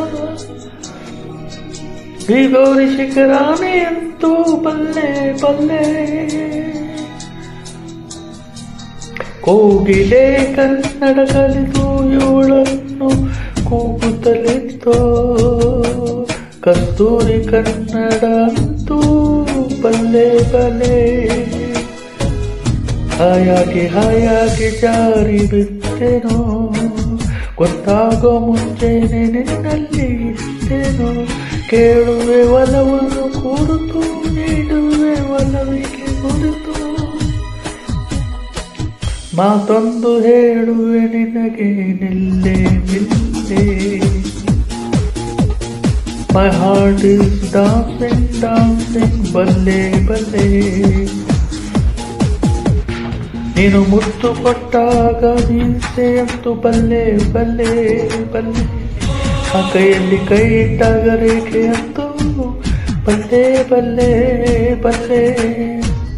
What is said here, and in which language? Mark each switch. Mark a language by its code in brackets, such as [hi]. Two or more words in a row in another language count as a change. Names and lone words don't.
[kn] ಈ ಗೌರಿ ಶಿಖರಾಣಿ ಅಂತೂ ಬಲ್ಲೆ ಬಲ್ಲೆ, ಕೋಗಿಲೆ ಕನ್ನಡ ಕಲಿತು ಇವಳನ್ನು ಕೂಗುತ್ತಲಿತ್ತೋ, ಕಸ್ತೂರಿ ಕನ್ನಡ ಅಂತೂ ಬಲ್ಲೆ ಬಲ್ಲೆ, ಹಾಯಾಗಿ ಹಾಯಾಗಿ ಜಾರಿ ಬಿಟ್ಟೆನೋ, ಗೊತ್ತಾಗೋ ಮುಂಚೆನೆ ನಿನ್ನಲ್ಲಿ ಇಷ್ಟೇನೋ, ಕೇಳುವೆ ಒಲವನ್ನು ಕುರಿತು ನೀಡುವೆ ಒಲವಿಗೆ ಕುರಿತು, ಮಾತೊಂದು ಹೇಳುವೆ ನಿನಗೆ ನಿಲ್ಲೆ ನಿಲ್ಲೆ. [en] My heart is dancing dancing [kn] ಬಲ್ಲೆ ಬಲ್ಲೆ, ನೀನು ಮುತ್ತು ಕೊಟ್ಟಾಗ ಮೀಸೆ ಅಂತೂ ಬಲ್ಲೆ ಬಲ್ಲೆ ಬಲ್ಲೆ, ಆ ಕೈಯಲ್ಲಿ ಕೈ ಇಟ್ಟಾಗ ರೇಖೆ ಅಂತೂ ಬಲ್ಲೆ ಬಲ್ಲೆ ಬಲ್ಲೆ.